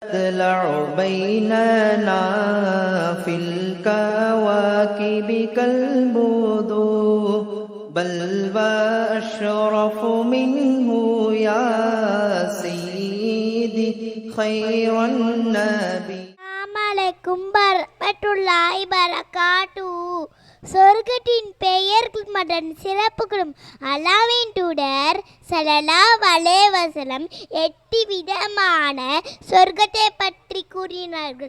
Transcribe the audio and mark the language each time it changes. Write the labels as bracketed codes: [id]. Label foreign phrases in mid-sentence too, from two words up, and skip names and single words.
[ar] تطلع بيننا في الكواكب كالبدور بل وأشرف منه يا سيدي خير النبي. السلام ورحمة الله وبركاته. [ta] சொர்க்கத்தின் பெயர்கள் மற்றும் சிறப்புகளும் அல்லாஹ்வின் தூதர் [ar] صلى الله عليه وسلم [ta] 8 விதமான சொர்க்கத்தை பற்றி கூறினார்கள்.